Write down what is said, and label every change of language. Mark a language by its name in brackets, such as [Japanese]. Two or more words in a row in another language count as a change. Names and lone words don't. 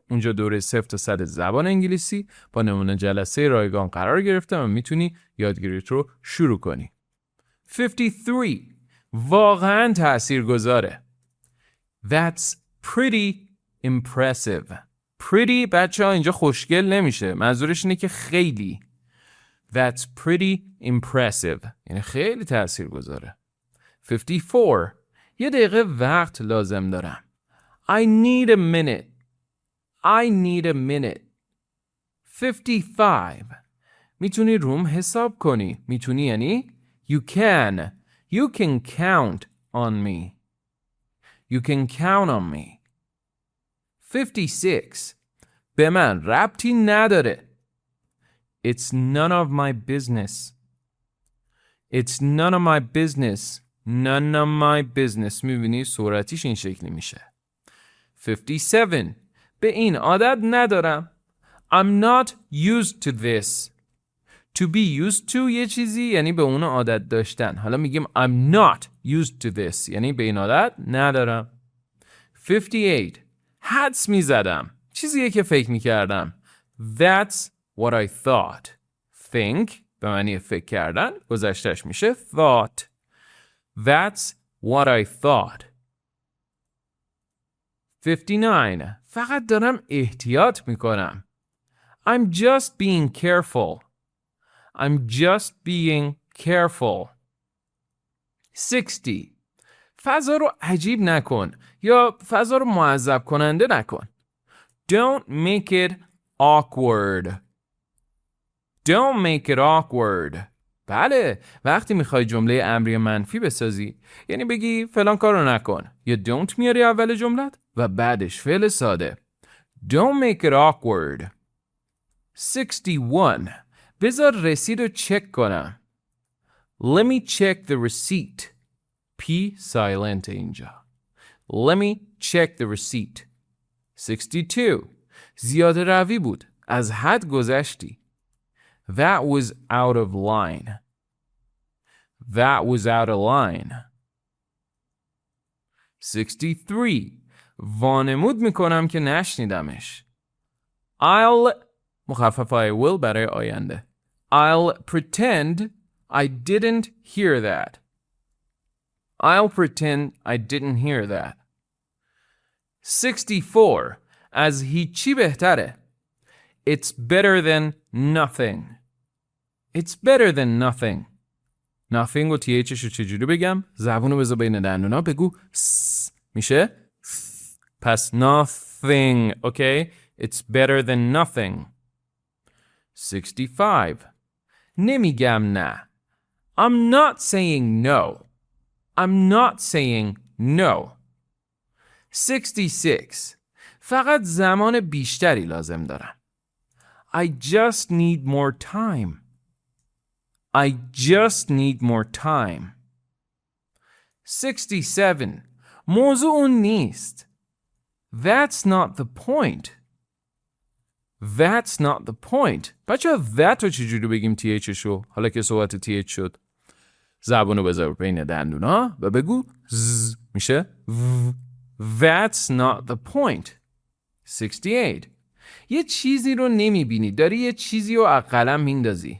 [Persian] اونجا دوره 0 تا 100 زبان انگلیسی با نمونه جلسه رایگان قرار گرفتم و میتونی یادگیریت رو شروع کنی. 53. واقعاً تاثیرگذاره. [English] That's pretty impressive. [Persian] Pretty بچه ها اینجا خوشگل نمیشه. منظورش اینه که خیلی. [English] That's pretty impressive. [Persian] یعنی خیلی تاثیرگذاره. 54. یه دقیقه وقت لازم دارم. [English] I need a minute. I need a minute. 55. [Persian] میتونی روم حساب کنی. میتونی یعنی [English] you can. You can count on me. You can count on me. 56. [Persian] به من ربطی نداره. [English] It's none of my business. It's none of my business. None of my business. [Persian] میبینی صورتیش این شکلی میشه. 57. به این عادت ندارم. [English] I'm not used to this. To be used to [Persian] یه چیزی یعنی به اون عادت داشتن. [English] حالا میگیم I'm not used to this یعنی به این عادت ندارم. [Persian] 58. حدس میزدم. چیزیه که فکر میکردم. [English] That's what I thought. [Persian] Think به معنی فکر کردن گذشتش میشه thought. [English] That's what I thought. 59. [Persian] فقط دارم احتیاط میکنم. [English] I'm just being careful. I'm just being careful. 60. [Persian] فضا رو عجیب نکن یا فضا رو معذب کننده نکن. [English] Don't make it awkward. Don't make it awkward. [Persian] بله، وقتی میخوای جمله امری منفی بسازی یعنی بگی فلان کارو نکن یا don't میاری اول جملت و بعدش فعل ساده. [English] Don't make it awkward. 61. [Persian] بذار رسید رو چک کنم. [English] Let me check the receipt. P silent اینجا. Let me check the receipt. 62. [Persian] زیاده روی بود. از حد گذشتی. [English] That was out of line. That was out of line. 63. [Persian] وانمود میکنم که نشنیدمش. I'll مخفف [English] I will [Persian] برای آینده. [English] I'll pretend I didn't hear that. I'll pretend I didn't hear that. 64. [Persian] از هیچی بهتره. [English] It's better than nothing. It's better than nothing. [Persian] Nothing و THش رو چجوری بگم؟ زبونو بذار بین دندونا بگو س میشه پس nothing. Okay? [English] It's better than nothing. 65. [Persian] نمیگم نه. [English] I'm not saying no. I'm not saying no. 66. [Persian] فقط زمان بیشتری لازم دارم. [English] I just need more time. I just need more time. 67. [Persian] موضوع اون نیست. [English] That's not the point. That's not the point. [Persian] بچه that رو چجوری بگیم TH شو؟ حالا که صحبت TH شد. زبانو بذار بین دندونا و بگو ز میشه و. [English] That's not the point. 68. [Persian] یه چیزی رو نمیبینی. داری یه چیزی رو از قلم میندازی.